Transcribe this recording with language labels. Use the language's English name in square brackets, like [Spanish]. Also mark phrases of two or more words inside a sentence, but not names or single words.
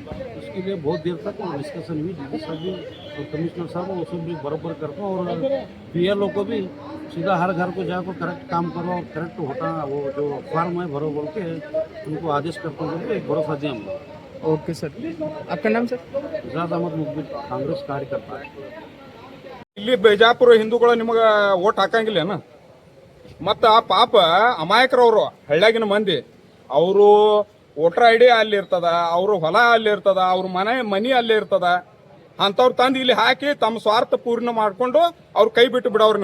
[Hindi] उसके लिए बहुत देर तक डिस्कशन हुई, DD साहब भी और कमिश्नर साहब वो सब भी बराबर करते हैं। और BLO को भी सीधा हर घर को जाकर करेक्ट काम करो और करेक्ट होता वो जो फॉर्म है भरो बोल के उनको आदेश करते हैं, एक भरोसा दिया हम लोग। ओके सर, आपका नाम सर? इजाज अहमद मुखबिर, कांग्रेस कार्यकर्ता है। [Kannada] ಇಲ್ಲಿ ಬಿಜಾಪುರ ಹಿಂದೂಗಳು ನಿಮಗೆ ಓಟ್ ಹಾಕಂಗಿಲ್ಲೇನ? ಮತ್ತು ಆ ಪಾಪ ಅಮಾಯಕರವರು ಹಳ್ಳ್ಯಾಗಿನ ಮಂದಿ ಅವರು [English] voter ID [Kannada] ಅಲ್ಲಿ ಇರ್ತದ, ಅವರು ಹೊಲ ಅಲ್ಲಿ ಇರ್ತದ, ಅವ್ರ ಮನಿ ಅಲ್ಲಿ ಇರ್ತದ. ಅಂಥವ್ರು ತಂದು ಇಲ್ಲಿ ಹಾಕಿ ತಮ್ಮ ಸ್ವಾರ್ಥ ಪೂರ್ಣ ಮಾಡಿಕೊಂಡು ಅವ್ರು ಕೈ ಬಿಟ್ಟು ಬಿಡೋರು.